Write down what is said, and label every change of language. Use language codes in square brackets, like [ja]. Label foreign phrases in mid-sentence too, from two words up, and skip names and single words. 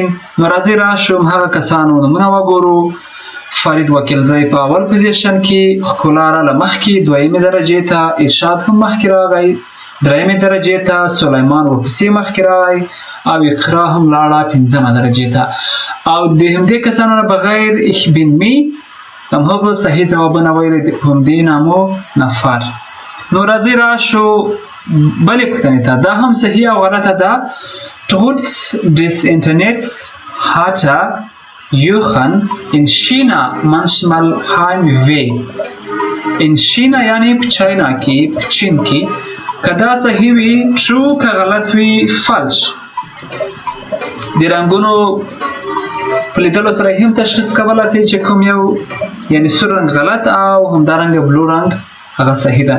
[ps] نو راځئ راشو هغه کسانو نومونه وګورو. فرید وکیلزی په اول پوزیشن کې، ښکلا راله مخکې دویمې درجې ته، ارشاد هم مخکې راغی درېیمې درجې ته، سلیمان ورپسې مخکې راغی او اقرا هم لاړه پنځمه درجې ته. او د همدې کسانو نه بغیر [de] ich bin me [ps] همغه صحیح ځوابونه ویلي دي په همدې نامو نفر. نو راځئ راشو بلې پوښتنې ته. دا هم صحیح او غلطه ده. [de] Trotz des Internets hatte Jochen in China manchmal Heimweh. in China [ps] یعنی په چاینا کې، په چین کې. که دا صحیح وي true، که غلط وي false. د رنګونو په لیدلو سره هم تشخیص کولی شئ چې کوم یو یعنی سور رنګ غلط او همدارنګه بلو رنګ هغه صحیح ده.